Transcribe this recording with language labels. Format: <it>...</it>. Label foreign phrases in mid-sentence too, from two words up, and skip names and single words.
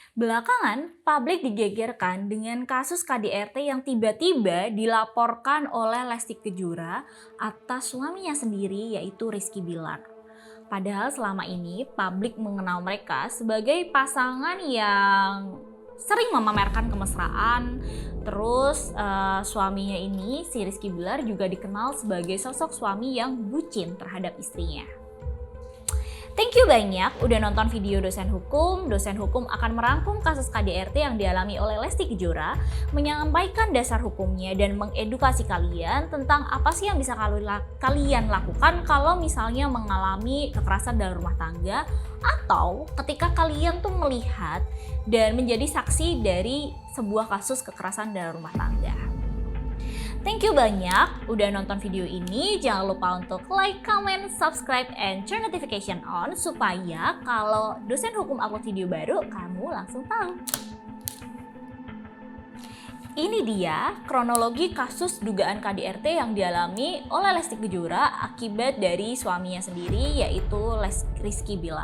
<id>Belakangan, publik digegerkan dengan kasus KDRT yang tiba-tiba dilaporkan oleh Lesti Kejora atas suaminya sendiri yaitu Rizky Bilar. Padahal selama ini publik mengenal mereka sebagai pasangan yang sering memamerkan kemesraan. Terus suaminya ini, si Rizky Bilar juga dikenal sebagai sosok suami yang bucin terhadap istrinya.</id> <en>Thank you</en> <id>banyak udah nonton video dosen hukum. Dosen hukum akan merangkum kasus KDRT yang dialami oleh Lesti Kejora, menyampaikan dasar hukumnya dan mengedukasi kalian tentang apa sih yang bisa kalian lakukan kalau misalnya mengalami kekerasan dalam rumah tangga atau ketika kalian tuh melihat dan menjadi saksi dari sebuah kasus kekerasan dalam rumah tangga.</id> <en>Thank you</en> <id>banyak udah nonton video ini. Jangan lupa untuk</id> <en>like, comment, subscribe, and turn notification on</en> <id>supaya kalau dosen hukum upload video baru, kamu langsung tahu. Ini dia kronologi kasus dugaan KDRT yang dialami oleh Lesti Kejora akibat dari suaminya sendiri yaitu Rizky Bilar.</id>